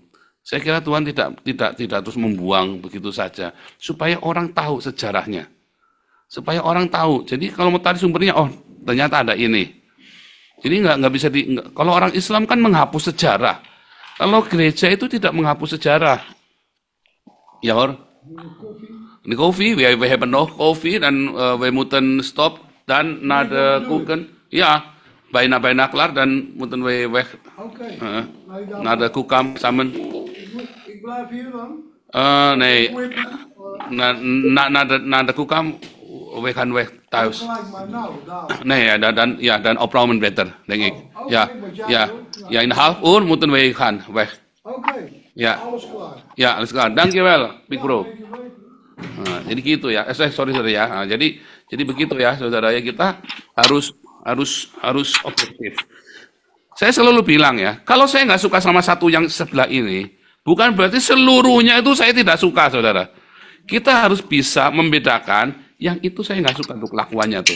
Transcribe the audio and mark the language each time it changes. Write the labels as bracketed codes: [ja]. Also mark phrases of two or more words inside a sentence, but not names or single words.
[id] Saya kira Tuhan tidak terus membuang begitu saja, supaya orang tahu sejarahnya, supaya orang tahu. Jadi kalau mau tarik sumbernya, oh ternyata ada ini. Jadi nggak bisa kalau orang Islam kan menghapus sejarah. Kalau gereja itu tidak menghapus sejarah. Ya, Hor. Ini kopi, [en] we have enough coffee [nl] dan we moeten stop dan na de koeken. Ja, bijna klaar dan moeten we weg. Naar de koelkamer samen. Ik blijf hier dan. Nee, naar de koelkamer. We gaan weg thuis. Gelijk maar nou, daar. Nee, dan opruimen beter, denk ik. Oké, Ja, wat jij ja, doet, ja. ja, in een half uur moeten we gaan weg. Oké, Ja, alles klaar. ya, alles klar. Dankjewel, [en] Big Bro. [nl] Weet je beter. [id] Nah, jadi gitu ya. Sorry ya. Nah, jadi begitu ya, saudara ya, kita harus objektif. Saya selalu bilang ya, kalau saya nggak suka sama satu yang sebelah ini, bukan berarti seluruhnya itu saya tidak suka, saudara. Kita harus bisa membedakan yang itu saya nggak suka untuk kelakuannya tuh.